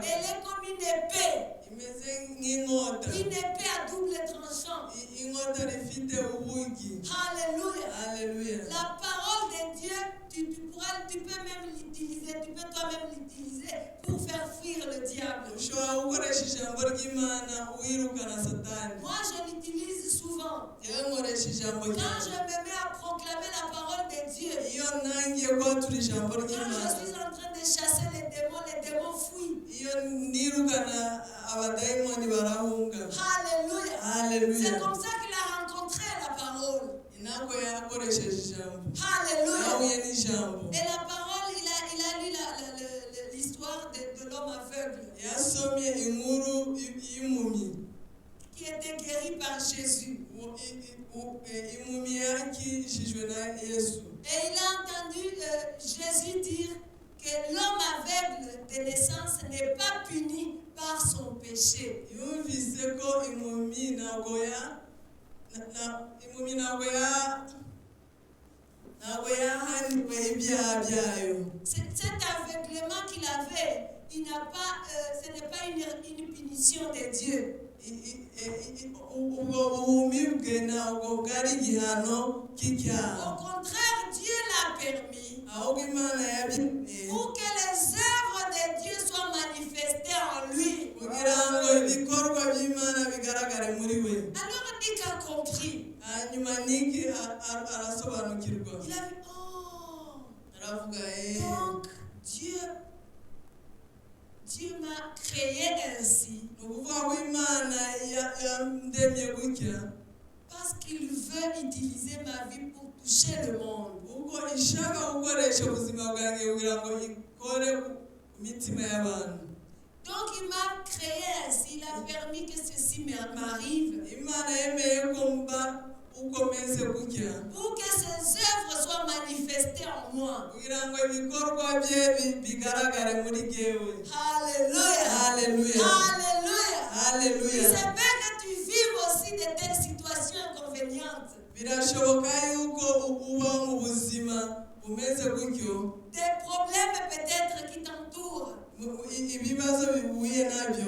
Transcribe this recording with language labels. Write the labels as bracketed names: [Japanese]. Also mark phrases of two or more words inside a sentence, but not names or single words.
[French] Elle est comme une épée. [Kinyarwanda] imeze nk'inkota, [French] Une épée à double tranchant. [Kinyarwanda] inkota rifite ubugi. [French] Alléluia. [Kinyarwanda] Haleluya. [French] La parole de Dieu, tu peux même l'utiliser, tu peux toi-même l'utiliser pour faire fuir le diable. [Kinyarwanda] Ushobora gukoresha ijambo ry'Imana wirukana Satani. [French] Moi, je l'utilise souvent. [Kinyarwanda] Yewe nkoresha ijambo [French] Quand je [Kinyarwanda] ry'Imana. [French] me mets à proclamer la parole de Dieu, [Kinyarwanda] Iyo ntangiye kwatura ijambo [French] quand je [Kinyarwanda] ry'Imana, [French] suis en train de chasser les démons fuient. [Kinyarwanda] iyo nirukana abadayimoni barahunga. [French] Alléluia. [Kinyarwanda] Haleluya. [French] C'est comme ça qu'il a rencontré la parole. [Kinyarwanda] Ntabwo yakoresheje ijambo, [French] Alléluia. [Kinyarwanda] yahuye n'ijambo. [French] Et la parole, il a lu l'histoire de l'homme aveugle [Kinyarwanda] Yasomye inkuru y'impumyi [French] qui était guéri par Jésus. [Kinyarwanda] impumyi yakijijwe na Yesu. [French] Et il a entendu Jésus dire que l'homme aveugle de naissance n'est pas puni par son péché. [Kinyarwanda] Yumvise ko impumyi ntabwo yahaniwe ibyaha byayo. [French] Cet aveuglement qu'il avait, ce n'est pas une punition de Dieu. [Kinyarwanda] ubwo buhumi bwe ntabwo bwari igihano cy'icyaha. [French] Au contraire, Dieu l'a permis [Kinyarwanda] ahubwo Imana yabyemeye [French] pour que les œuvres de Dieu soient manifestées en lui. [Kinyarwanda] kugira ngo ibikorwa by'Imana bigaragare muri we. [French] Alors Nick a compris. [Kinyarwanda] hanyuma Niki arasobanukirwa. [French] Il a vu, oh, [Kinyarwanda] aravuga [French] donc Dieu m'a créé ainsi. [Kinyarwanda] ni ukuvuga ko Imana yandemye gutya [French] Parce qu'il veut utiliser ma vie pour toucher le monde. [Kinyarwanda] ubwo ishaka gukoresha ubuzima bwanjye kugira ngo ikore ku mitima y'abantu. [French] Donc il m'a créé ainsi. Il a permis que ceci m'arrive. [Kinyarwanda] Imana yemeye ko mba ukomeze gutya [French] Pour que ses œuvres soient manifestées en moi. [Kinyarwanda] kugira ngo ibikorwa bye bigaragare muri jyewe. [French] Alléluia. Alléluia. Alléluia. Il [Kinyarwanda] Haleluya. [French] se peut que tu vives aussi de telles situations inconvénientes. [Kinyarwanda] Birashoboka yuko uba mu buzima bumeze gutyo, [French] Des problèmes peut-être qui t'entourent. [Kinyarwanda] ibibazo bihuye nabyo.